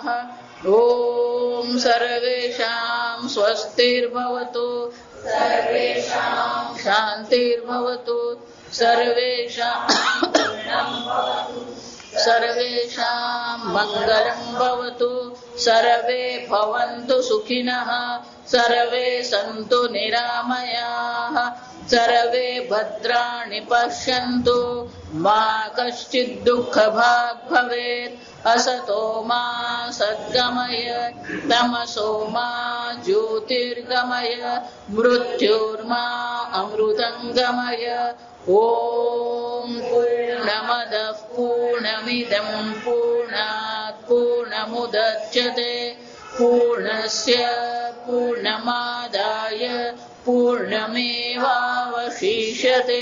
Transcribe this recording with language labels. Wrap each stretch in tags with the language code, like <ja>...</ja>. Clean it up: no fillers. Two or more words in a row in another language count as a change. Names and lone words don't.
<sa>ઓમ સર્વેષાં સ્વસ્તિર્ભવતુ સર્વેષાં શાંતિર્ભવતુ સર્વેષાં મંગલં ભવતુ સર્વે ભવन्तુ સુખિનઃ સર્વે સન્તુ નિરામયાઃ સર્વે ભદ્રાણિ પશ્યन्तુ મા કશ્ચિદ દુઃખભાગ ભવેत्. असतो मा सद्गमय तमसो मा ज्योतिर्गमय मृत्युर्मा अमृतंगमय. ओम पूर्णमदः पूर्णमिदं पूर्णात् पूर्णमुदच्यते पूर्णस्य पूर्णमादाय पूर्णमेवावशिष्यते.</sa>